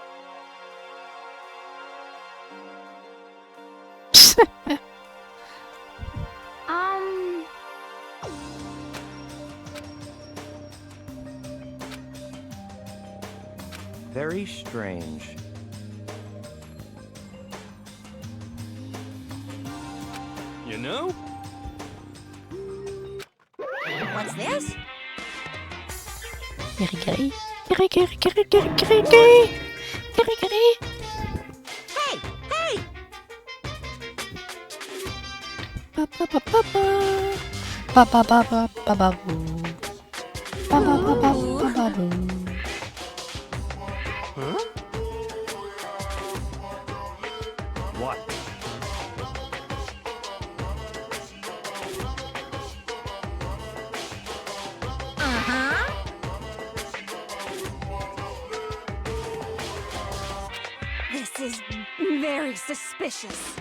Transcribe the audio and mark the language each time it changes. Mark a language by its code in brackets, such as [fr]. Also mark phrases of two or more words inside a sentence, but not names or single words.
[en] Very strange. You know? What's this? Kirigiri. Kirigiri, kirigiri, kirigiri. Kirigiri. Hey! Hey! Ba ba ba ba ba. Ba ba ba ba ba ba boo. Ba ba ba ba ba ba boo. Huh? What? Uh-huh. This is very suspicious.